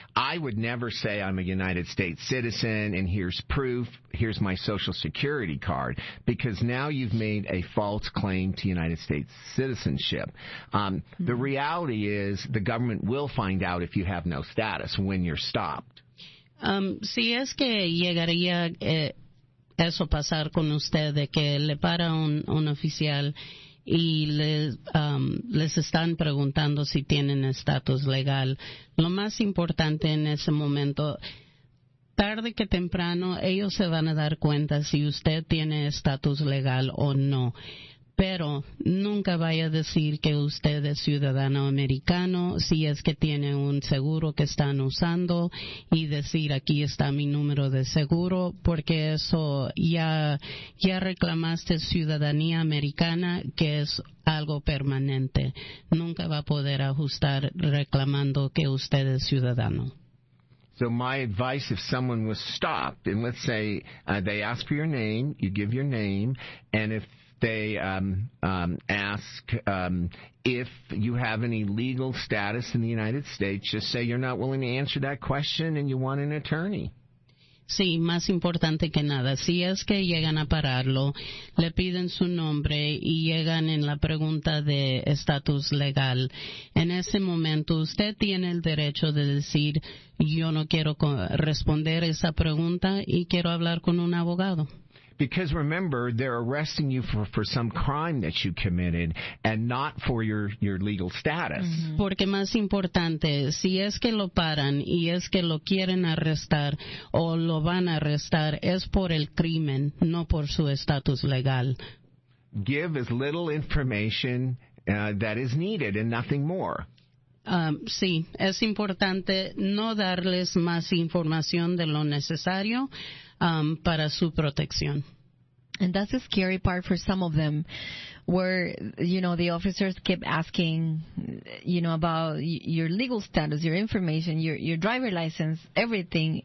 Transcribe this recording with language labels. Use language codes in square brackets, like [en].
[en] I would never say I'm a United States citizen and here's proof, here's my social security card, because now you've made a false claim to United States citizenship. The reality is the government will find out if you have no status when you're stopped. [es] Si es que llegaría eso pasar con usted, de que le para un oficial y les están preguntando si tienen estatus legal. Lo más importante en ese momento, tarde que temprano, ellos se van a dar cuenta si usted tiene estatus legal o no. Pero nunca vaya a decir que usted es ciudadano americano si es que tiene un seguro que están usando y decir aquí está mi número de seguro, porque eso ya reclamaste ciudadanía americana, que es algo permanente. Nunca va a poder ajustar reclamando que usted es ciudadano. [en] So my advice, if someone was stopped, and let's say they ask for your name, you give your name, and if they ask if you have any legal status in the United States, just say you're not willing to answer that question and you want an attorney. [es] Sí, más importante que nada, si es que llegan a pararlo, le piden su nombre y llegan en la pregunta de estatus legal, en ese momento usted tiene el derecho de decir yo no quiero responder esa pregunta y quiero hablar con un abogado. [en] Because remember, they're arresting you for some crime that you committed and not for your legal status. Mm-hmm. [es] Porque más importante, si es que lo paran y es que lo quieren arrestar o lo van a arrestar, es por el crimen, no por su estatus legal. [en] Give as little information that is needed and nothing more. [es] Sí, es importante no darles más información de lo necesario para su protección. [en] And that's the scary part for some of them, where, you know, the officers keep asking, you know, about your legal status, your information, your driver license, everything.